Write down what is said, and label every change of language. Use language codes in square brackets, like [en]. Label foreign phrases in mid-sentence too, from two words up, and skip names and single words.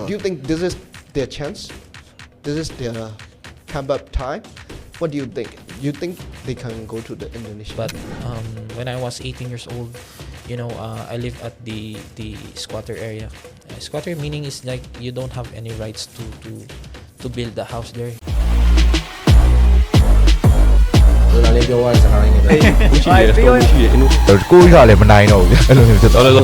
[en] Do you think this is their chance? This is their comeback time? What do you think? You think they can go to the Indonesia? But when I was 18 years old, I live at the squatter area. Squatter meaning is like you don't have any rights to build a house there. [my] နာလေးပြောရတဲ့စကားလေးနဲ့ပဲရှိတယ် ပြောရ ရှိတယ်ကျွန်တော်ကိုကြီးကလည်းမနိုင်တော့ဘူးအဲ့လိုမျိုးဖြစ်သွားတယ်